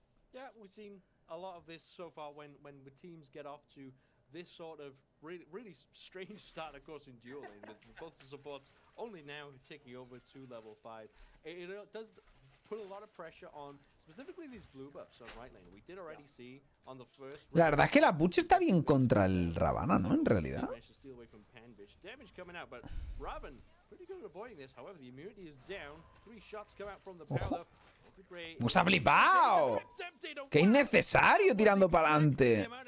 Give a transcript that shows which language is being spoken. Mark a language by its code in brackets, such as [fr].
[en] Yeah, we've seen a lot of this so far when the teams get off to this sort of really strange start, of course, in duo lane, with both the supports only now taking over to level 5. It does put a lot of pressure on specifically these blue buffs on right lane. We did already see on the first. [es] La verdad es que la push está bien contra el Ravana, ¿no? En realidad. [en] Damage coming out, but Raven pretty good at avoiding this. However, the immunity is down. 3 shots come out from the Paolo. [es] ¡Nos ha flipado! ¡Qué innecesario tirando para adelante!